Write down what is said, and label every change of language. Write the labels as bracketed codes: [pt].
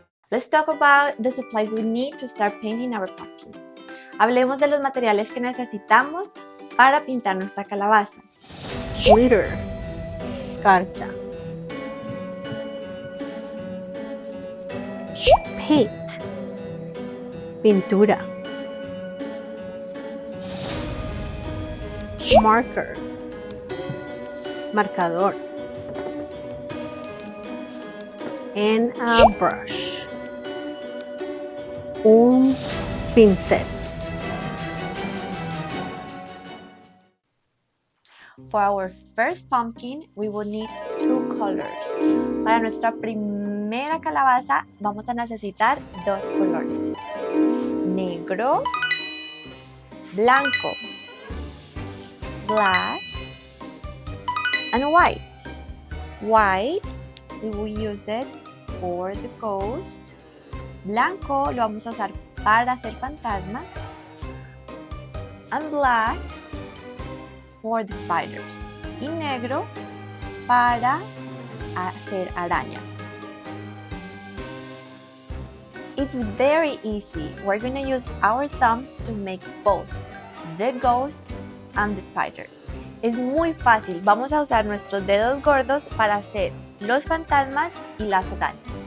[en] Let's talk about the supplies we need to start painting our pumpkins. [es] Hablemos de los materiales que necesitamos para pintar nuestra calabaza. [en] Glitter. [es] Escarcha. [en] Paint. [es] Pintura. [en] Marker. [es] Marcador. [en] And a brush. [es] Un pincel. [en] For our first pumpkin, we will need 2 colors. [es] Para nuestra primera calabaza, vamos a necesitar 2 colores. Negro, blanco, [en] black, and white. White, we will use it for the ghost. [es] Blanco lo vamos a usar para hacer fantasmas. [en] And black for the spiders. [es] Y negro para hacer arañas. [en] It's very easy. We're going to use our thumbs to make both the ghost and the spiders. [es] Es muy fácil. Vamos a usar nuestros dedos gordos para hacer los fantasmas y las arañas.